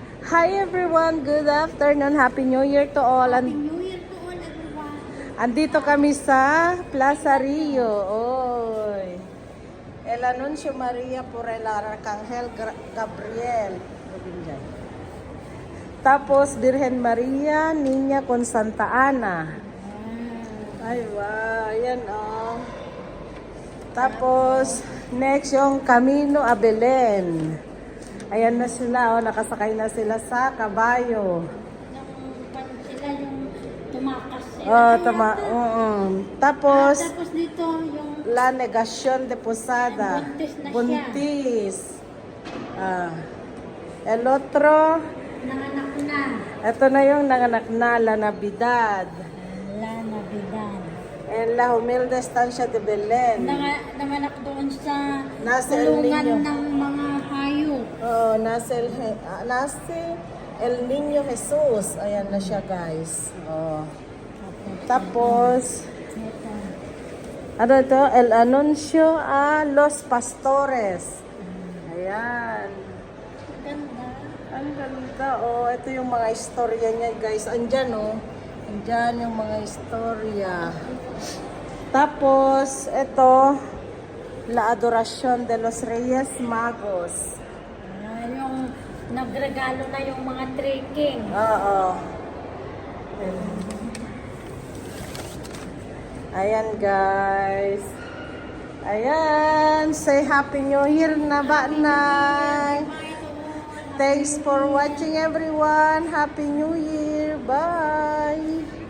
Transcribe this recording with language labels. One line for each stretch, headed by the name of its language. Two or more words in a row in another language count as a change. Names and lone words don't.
English: Hi everyone, good afternoon, Happy New Year to all. Happy New Year to all, everyone.
Filipino: Andito kami sa Plaza Rio. Oy. El Anuncio Maria por el Arcángel Gabriel. Tapos Virgen Maria, Niña con Santa Ana. Ay, wow, ayan oh. Tapos next yung Camino a Belen. Ayan na sila, oh, nakasakay na sila sa kabayo. Sila yung tumakas sila. Oh, Tapos, tapos dito yung La Negación de Posada. buntis na siya. Buntis.
Spanish: El otro,
Filipino: nanganak na. ito na yung nanganak na, La Navidad. La Navidad. En La Humilde Estancia de Belen. Nanganak doon sa Nasa El kulungan Niño. ng mga hayop.
Spanish: Oh, nace El Niño Jesus.
Filipino: Ayan na siya, guys. Oh. Tapos, Ito. ano ito? El Anuncio a los Pastores. Ayan. Ganda. Ang ganda. Oh, ito yung mga istorya niya, guys. Andyan, oh. Andyan yung mga istorya. Tapos, ito, La Adoración de los Reyes Magos. Yung nagregalo na yung mga trekking. Oo. Ayan, guys. Ayan.
English: Say Happy New Year
Filipino: na ba, Nay?
English: Thanks for watching, everyone. Happy New Year. Bye.